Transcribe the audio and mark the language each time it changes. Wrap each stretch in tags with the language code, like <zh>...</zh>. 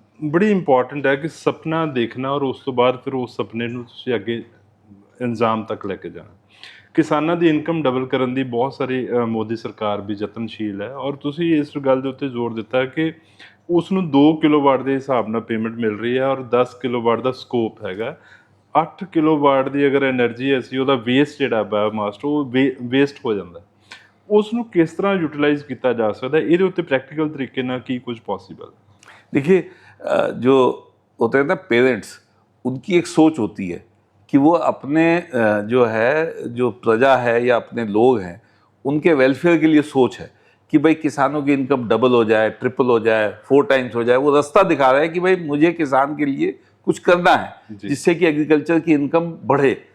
<hi>बड़ी इंपॉर्टेंट है कि सपना देखना और उस तो बाद फिर उस सपने</hi> <pa>ਨੂੰ ਤੁਸੀਂ ਅੱਗੇ ਇੰਜ਼ਾਮ ਤੱਕ ਲੈ ਕੇ ਜਾਣਾ। ਕਿਸਾਨਾਂ ਦੀ ਇਨਕਮ ਡਬਲ ਕਰਨ ਦੀ ਬਹੁਤ ਸਾਰੀ ਮੋਦੀ ਸਰਕਾਰ ਵੀ ਯਤਨਸ਼ੀਲ ਹੈ, ਔਰ ਤੁਸੀਂ ਇਸ ਗੱਲ ਦੇ ਉੱਤੇ ਜ਼ੋਰ ਦਿੱਤਾ ਕਿ ਉਸ ਨੂੰ 2 ਕਿਲੋਵਾਟ ਦੇ ਹਿਸਾਬ ਨਾਲ ਪੇਮੈਂਟ ਮਿਲ ਰਹੀ ਹੈ ਔਰ 10 ਕਿਲੋਵਾਟ ਦਾ ਸਕੋਪ ਹੈਗਾ। 8 ਕਿਲੋਵਾਟ ਦੀ ਅਗਰ એનર્ਜੀ ਅਸੀਂ ਉਹਦਾ ਵੇਸਟ ਜਿਹੜਾ ਬਾਇਓਮਾਸ ਉਹ ਵੇਸਟ ਹੋ ਜਾਂਦਾ, ਉਸ ਨੂੰ ਕਿਸ ਤਰ੍ਹਾਂ ਯੂਟਿਲਾਈਜ਼ ਕੀਤਾ ਜਾ ਸਕਦਾ, ਇਹਦੇ ਉੱਤੇ ਪ੍ਰੈਕਟੀਕਲ ਤਰੀਕੇ ਨਾਲ ਕੀ ਕੁਝ पॉसिबल।</pa> <hi>देखिए, जो होते हैं ना पेरेंट्स, उनकी एक सोच होती है कि वो अपने जो प्रजा है या अपने लोग हैं उनके वेलफेयर के लिए सोच है कि भाई किसानों की इनकम डबल हो जाए, ट्रिपल हो जाए, 4 टाइम्स हो जाए। वो रास्ता दिखा रहा है कि भाई मुझे किसान के लिए कुछ करना है जिससे कि एग्रीकल्चर की इनकम बढ़े।</hi>